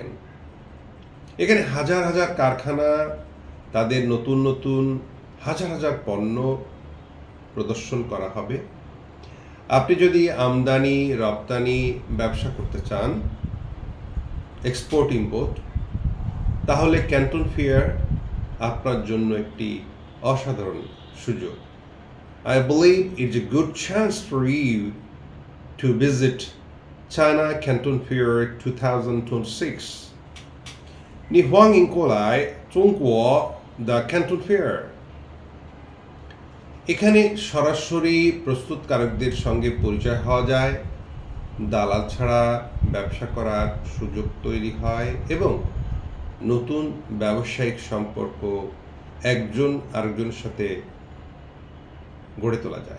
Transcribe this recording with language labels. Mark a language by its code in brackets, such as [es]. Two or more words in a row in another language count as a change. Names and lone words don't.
[bn] এখানে হাজার হাজার কারখানা তাদের নতুন নতুন হাজার হাজার পণ্য প্রদর্শন করা হবে। আপনি যদি আমদানি রপ্তানি ব্যবসা করতে চান, [en] export import, [bn] তাহলে ক্যান্টন ফেয়ার আপনার জন্য একটি অসাধারণ সুযোগ। [en] I believe it's a good chance for you to visit China Canton Fair 2026. [zh] 你欢迎过来中国的 [bn] Canton Fair。এখানে সরাসরি প্রস্তুতকারকদের সঙ্গে পরিচয় হওয়া যায়, দালাল ছাড়া ব্যবসা করার সুযোগ তৈরি হয় এবং নতুন ব্যবসায়িক সম্পর্ক একজন আরেকজনের সাথে গড়ে তোলা যায়।